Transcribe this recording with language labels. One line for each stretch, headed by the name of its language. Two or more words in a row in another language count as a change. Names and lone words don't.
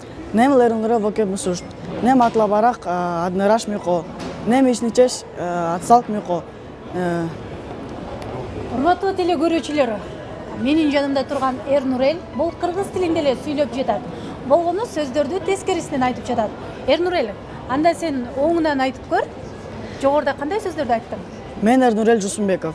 Kyrgyz: Nem lerunura voke musust. Nem atla barak adnerash miko. Nem işniçeş atsalk miko. Урматтуу теле көрүүчүлөр, менин жанымда турган Эрнурел бул кыргыз тилинде эле сүйлөп жатат. Болгону сөздөрдү тескерисинен айтып жатат. Эрнурел, анда сен оңунан айтып көр. Жогоруда кандай сөздөрдү айттың? Men Ernurel Жусунбеков.